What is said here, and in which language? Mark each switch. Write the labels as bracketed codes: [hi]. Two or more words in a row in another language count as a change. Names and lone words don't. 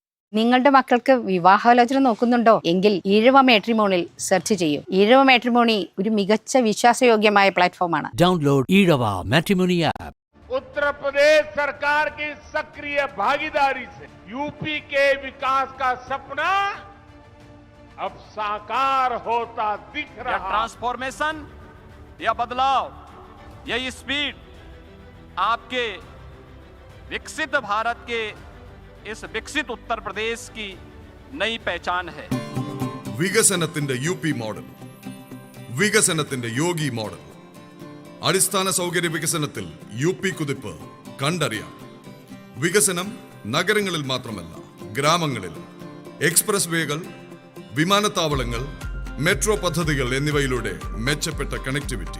[ml] നിങ്ങളുടെ മക്കൾക്ക് വിവാഹാലോചന നോക്കുന്നുണ്ടോ എങ്കിൽ ഈഴവ മാട്രിമോണിയിൽ സെർച്ച് ചെയ്യൂ. ഈഴവ മാട്രിമോണി ഒരു മികച്ച വിശ്വാസയോഗ്യമായ പ്ലാറ്റ്ഫോമാണ്. [en] Download Ezhava Matrimony app. [hi] उत्तर प्रदेश सरकार की सक्रिय भागीदारी से यूपी के विकास का सपना अब साकार होता दिख रहा है. ट्रांसफॉर्मेशन या बदलाव, यही स्पीड आपके विकसित भारत के इस विकसित उत्तर प्रदेश की नई पहचान है. [ml] വികസനത്തിന്റെ UP മോഡൽ, വികസനത്തിന്റെ യോഗി മോഡൽ. അടിസ്ഥാന സൗകര്യ വികസനത്തിൽ UP കുതിപ്പ് കണ്ടറിയാം. വികസനം നഗരങ്ങളിൽ മാത്രമല്ല, ഗ്രാമങ്ങളിൽ എക്സ്പ്രസ് വേകൾ, വിമാനത്താവളങ്ങൾ, മെട്രോ പദ്ധതികൾ എന്നിവയിലൂടെ മെച്ചപ്പെട്ട കണക്ടിവിറ്റി.